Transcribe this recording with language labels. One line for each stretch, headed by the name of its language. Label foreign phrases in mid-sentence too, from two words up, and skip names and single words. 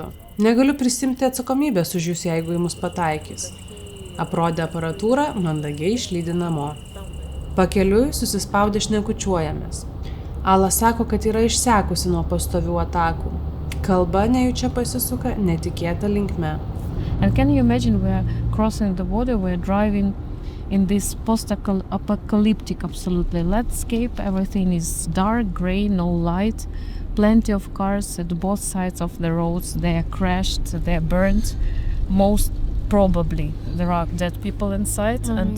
Lithuanian: Negaliu prisimti atsakomybės už jūs, jeigu į mus pataikys. Aprodė aparatūrą, mandagiai išlydi namo. Pakeliui susispaudė šnekučiuojamės. Ala sako, kad yra išsekusi nuo pastovių atakų. Kalba nejučia pasisuka netikėta linkme.
English: And can you imagine we're crossing the border, we're driving in this post-apocalyptic absolutely landscape. Everything is dark, grey, no light. Plenty of cars at both sides of the roads. They are crashed, they are burnt. Most probably there are dead people inside.